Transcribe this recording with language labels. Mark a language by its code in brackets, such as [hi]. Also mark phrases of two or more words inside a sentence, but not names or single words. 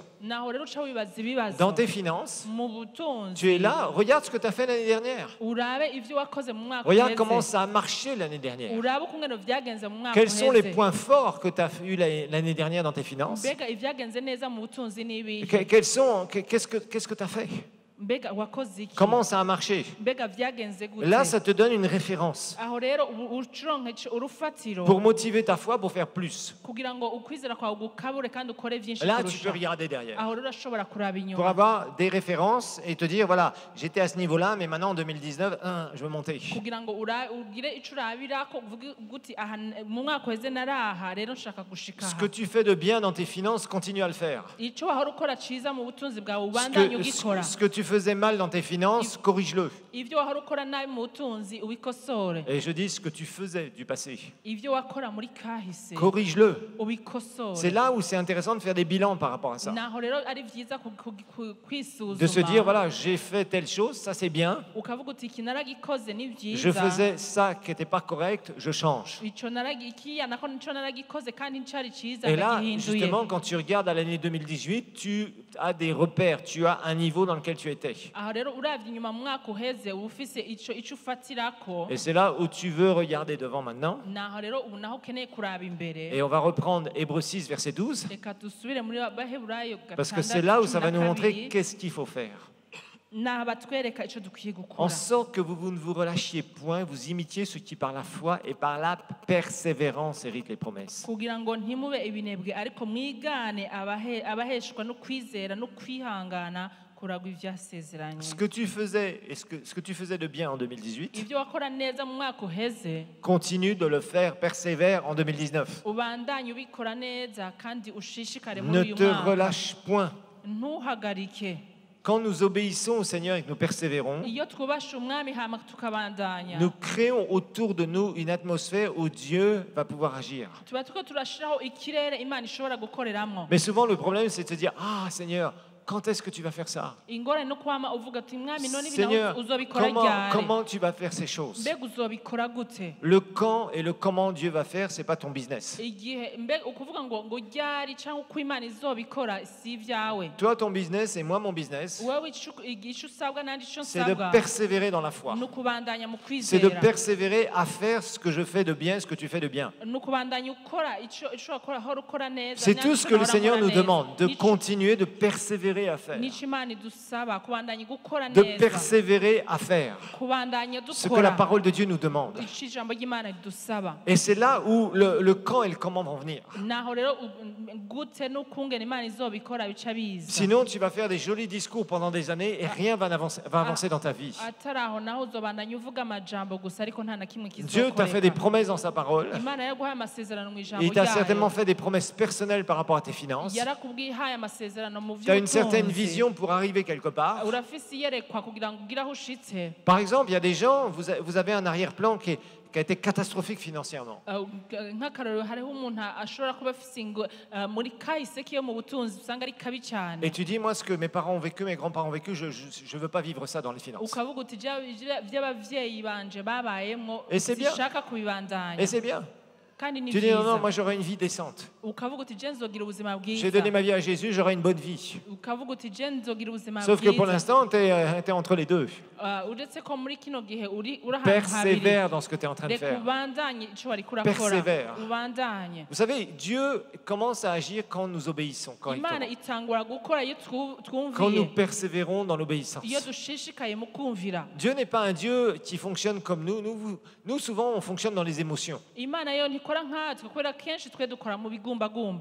[fr] Dans tes finances, tu es là, regarde ce que tu as fait l'année dernière. Regarde comment ça a marché l'année dernière. Quels sont les points forts que tu as eu l'année dernière dans tes finances? Qu'est-ce que tu as fait? [rn] mbega wakoze iki [fr] Comment ça a marché? [rn] mbega vyagenze gute [fr] Là, ça te donne une référence [rn] aho rero uronke urufatiro [fr] pour motiver ta foi pour faire plus. [rn] kugira ngo ukwizera kwawe gukabure kandi ukore vyinshi [fr] Là, tu peux [rn] kurusha [fr] regarder derrière [rn] aho rero urashobora kuraba [fr] pour [rn] inyuma [fr] avoir des références et te dire, voilà, j'étais à ce niveau-là, mais maintenant en 2019, je veux monter. [rn] kugira ngo ugire ico urabirako uvuge guti aha mu mwaka weze naraha rero nshaka gushika [fr] Ce [rn] aha [fr] que tu fais de bien dans tes finances, continue à le faire. [rn] ico wahora ukora ciza mu butunzi bwawe ubandanye ugikora [fr] Ce que tu faisais mal dans tes finances, corrige-le. [rn] ivyo wahora ukora nabi mu butunzi ubikosore [fr] Et je dis ce que tu faisais du passé, [rn] ivyo wakora muri kahise [fr] corrige-le. [rn] ubikosore [fr] C'est là où c'est intéressant de faire des bilans par rapport à ça. [rn] naho rero ari vyiza [fr] De se dire, [rn] kwisuzuma [fr] voilà, j'ai fait telle chose, ça c'est bien. [rn] ukavuga uti iki naragikoze ni [fr] Je [rn] vyiza [fr] faisais ça qui n'était pas correct, je change. [rn] ico naragikiya nako nico naragikoze kandi ncari ciza [fr] Et là, [rn] ndagihinduye [fr] justement, quand tu regardes à l'année 2018, tu as des repères, tu as un niveau dans lequel tu étais. [rn] aho rero uravye inyuma mu mwaka uheze uba ufise ico ufatirako [fr] Et c'est là où tu veux regarder devant maintenant. [rn] naho rero ubu naho ukeneye kuraba imbere [fr] Et on va reprendre Hébreux 6, verset 12, [rn] reka dusubire muri baheburayo [fr] parce que c'est là où ça va nous montrer qu'est-ce qu'il faut faire. [rn] naho batwereka ico dukwiye [fr] En [rn] gukora [fr] sorte que vous ne vous relâchiez point, vous imitiez ceux qui par la foi et par la persévérance héritent les promesses. [rn] kugira ngo ntimube ibinebwe ariko mwigane abaheshwa no kwizera no kwihangana kuragwa ivyasezeranye [fr] Ce que tu faisais et ce que tu faisais de bien en 2018, [rn] ivyo wakora neza mu mwaka uheze [fr] continue de le faire, persévère en 2019. [rn] ubandanye ubikora neza kandi ushishikare [fr] Ne [rn] muri uyu [fr] te [rn] mwaka [fr] relâche point. [rn] ntuhagarike [fr] Quand nous obéissons au Seigneur et que nous persévérons, [rn] iyo twubashe umwami hama tukabandanya [fr] nous créons autour de nous une atmosphère où Dieu va pouvoir agir. [rn] tuba turiko turashiraho ikirere imana ishobora gukoreramwo [fr] Mais souvent, le problème, c'est de se dire, ah Seigneur, quand est-ce que tu vas faire ça? [rn] ingorane no kwama uvuga ati mwami none [fr] Seigneur, [rn] ibinaho uzobikora ryari [fr] comment tu vas faire ces choses? [rn] mbega uzobikora gute [fr] Le quand et le comment Dieu va faire, c'est pas ton business. [rn] igihe mbega ukuvuga ngo ryari cyangwa uko imana izobikora si ibyawe [fr] Toi, ton business et moi, mon business, [rn] wowe ico usabwa nandi ico [fr] c'est de [rn] nsabwa [fr] persévérer dans la foi. [rn] ni ukubandanya mu [fr] C'est de [rn] kwizera [fr] persévérer à faire ce que je fais de bien, ce que tu fais de bien. [rn] ni ukubandanya ukora ico wakora hora ukora neza [fr] C'est tout ce que le Seigneur nous demande, de [rn] Nico- [fr] continuer de persévérer à faire. [rn] nico imana idusaba kubandanya gukora [fr] De [rn] neza [fr] persévérer à faire [rn] kubandanya [fr] ce que la [rn] dukora [fr] parole de Dieu nous demande. [rn] ico ijambo ry'imana ridusaba [fr] Et c'est là où le quand et le comment vont venir. [rn] naho rero gute n'ukungene imana izobikora bica biza [fr] Sinon, tu vas faire des jolis discours pendant des années et rien va avancer dans ta vie. [rn] atari aho naho uzobandanya uvuga amajambo gusa ariko nta na kimwe [fr] Dieu t'a fait des [rn] kizokoreka [fr] promesses dans sa parole. [rn] imana yaguhaye amasezerano mu ijambo [fr] Il t'a certainement [rn] ryayo [fr] fait des promesses personnelles par rapport à tes finances. [rn] yarakubwiye ihaye amasezerano mu [fr] Tu as une certaine [rn] vy'ubutunzi [fr] vision pour arriver quelque part. [rn] urafise iyerekwa kugira ngo ugire aho ushitse [fr] Par exemple, il y a des gens, vous avez un arrière-plan qui a été catastrophique financièrement. [rn] nk'akarorero hariho umuntu ashobora kuba afise muri kahise kiyo mu butunzi usanga ari kabi cyane [fr] Et tu dis, moi, ce que mes parents ont vécu, mes grands-parents ont vécu, je ne veux pas vivre ça dans les finances. [rn] ukavuga uti vy'abavyeyi banje babayemwo [fr] Et c'est bien. [rn] sishaka kubibandanya [fr] Et c'est bien. [rn] kandi ni [fr] Tu dis, non, non, [rn] vyiza [fr] moi, j'aurai une vie décente. [rn] ukavuga uti je nzogira ubuzima [fr] J'ai donné [rn] bwiza [fr] ma vie à Jésus, j'aurai une bonne vie. [rn] ukavuga uti je nzogira ubuzima [fr] Sauf que pour [rn] bwiza [fr] l'instant, tu es entre les deux. [rn] uretse ko muri kino gihe uri ahantu habiri [fr] Persévère dans ce que tu es en train de [rn] reka [fr] faire. [rn] ubandanye ico wariko urakora [fr] Persévère. [rn] ubandanye [fr] Vous savez, Dieu commence à agir quand nous obéissons [rn] imana [fr] correctement. [rn] itangura gukora iyo [fr] Quand nous [rn] twumviye [fr] persévérons dans l'obéissance. [rn] iyo dushishikaye mu kumvira [fr] Dieu n'est pas un Dieu qui fonctionne comme nous. Nous, souvent, on fonctionne dans les émotions. [rn] imana yo ntikora nkatwe kubera kenshi twe dukora mu bigumbagumba